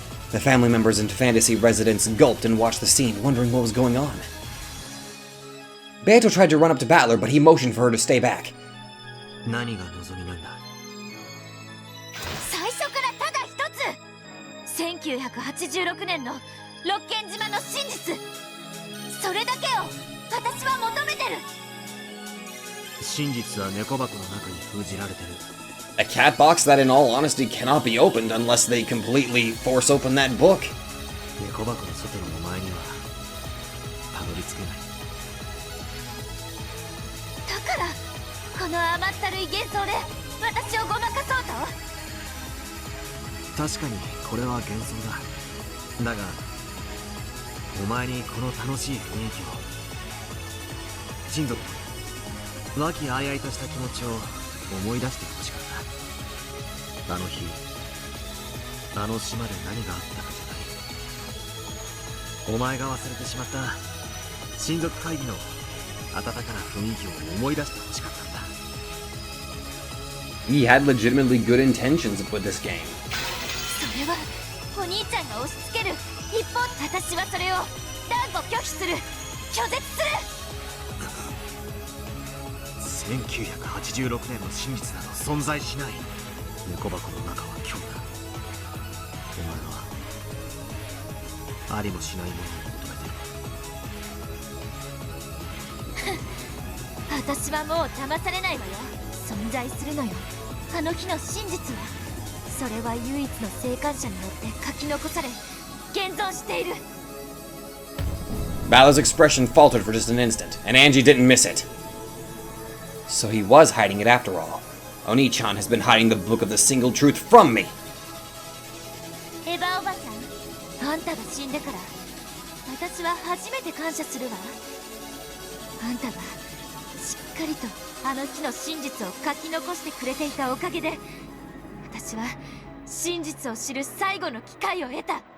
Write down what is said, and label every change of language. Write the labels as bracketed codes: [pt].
[en] The family members and fantasy residents gulped and watched the scene, wondering what was going on. Beato tried to run up to Battler, but he motioned for her to stay back. [ja] 何が望みなんだ。最初からただ一つ、1986年の六軒島の真実、それだけを私は求めてる。真実は猫箱の中に封じられてる。 [en] A cat box that, in all honesty, cannot be opened unless they completely force open that book. [ja] 猫箱の外のお前にはたどり着けない。だからこの甘ったるい幻想で私をごまかそうと。確かにこれは幻想だ。だがお前にこの楽しい雰囲気を、親族の和気あいあいとした気持ちを思い出してほしかった。あの日あの島で何があったかじゃない。お前が忘れてしまった親族会議の温かな雰囲気を思い出してほしかったんだ。 [en] He had legitimately good intentions with this game. [ja] それはお兄ちゃんが押し付ける一方、私はそれを断固拒否する、拒絶する。 1986年の真実など存在しない。猫箱の中は虚無だ。お前はありもしないものを求めてる。私はもう騙されないわよ。存在するのよ、あの日の真実は。それは唯一の生還者によって書き残され現存している。 [en] Balor's expression faltered for just an instant, and Angie didn't miss it. So he was hiding it after all. Oni-chan has been hiding the book of the single truth from me. [ja] エヴァおばさん、あんたが死んでから私は初めて感謝するわ。あんたがしっかりとあの日の真実を書き残してくれていたおかげで、私は真実を知る最後の機会を得た。